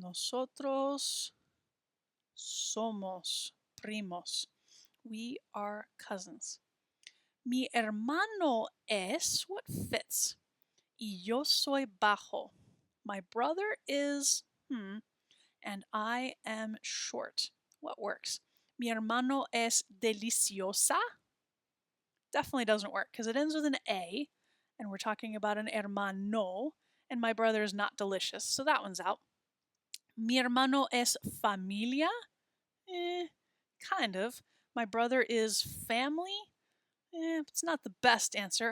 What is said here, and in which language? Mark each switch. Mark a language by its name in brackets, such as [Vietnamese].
[Spanish] Nosotros somos primos. [English] We are cousins. [Spanish] Mi hermano es, [English] what fits? [Spanish] Y yo soy bajo. [English] My brother is, and I am short. What works? [Spanish] Mi hermano es deliciosa. [English] Definitely doesn't work because it ends with an A, and we're talking about an hermano, and my brother is not delicious, so that one's out. [Spanish] Mi hermano es familia? [English] Kind of. My brother is family? It's not the best answer.